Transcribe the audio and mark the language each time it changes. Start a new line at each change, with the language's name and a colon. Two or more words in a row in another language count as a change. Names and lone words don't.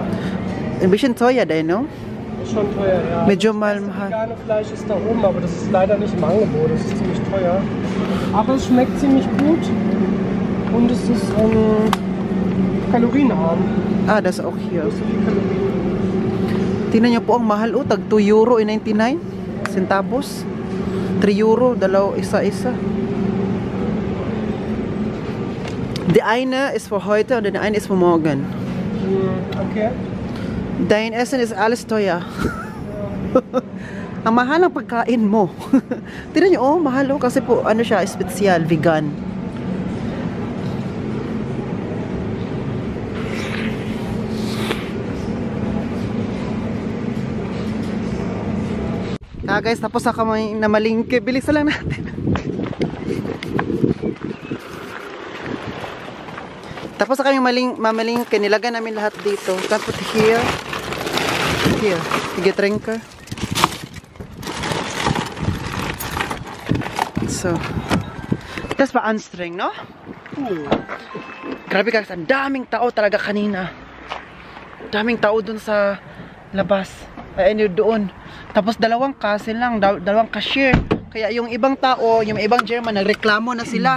German: Ein bisschen teuer, no? Ist schon teuer, ja.
Filipino: Medyo
German: Das
Filipino: mahal.
German: vegane Fleisch ist da oben, aber das ist leider nicht im Angebot. Das ist ziemlich teuer. Aber es schmeckt ziemlich gut. Und es ist kalorienarm. Ah, das auch hier. Nicht so viel Kalorien.
Filipino: Tingnan niyo po ang mahal oh, tag 2 euro and 99 centavos. 3 euro, dalaw isa-isa.
German: Die eine ist für heute und die eine ist für morgen. Okay. Dein Essen ist alles teuer.
Filipino: Ang mahal ng pagkain mo. Tingnan niyo oh, mahal oh, kasi po ano siya,
English: special, vegan.
Filipino: Guys, tapos na kami na malingke. Bilisan lang natin. Tapos na kami mamalingke. Nilagay namin lahat dito.
English: Can put here. Here. Sige, drinker. So, that's pa anstring, no?
Filipino: Grabe guys, ang daming tao talaga kanina. Daming tao dun sa labas. Ay, doon. Tapos dalawang cashier. Kaya yung ibang tao, yung ibang German, nagreklamo na sila.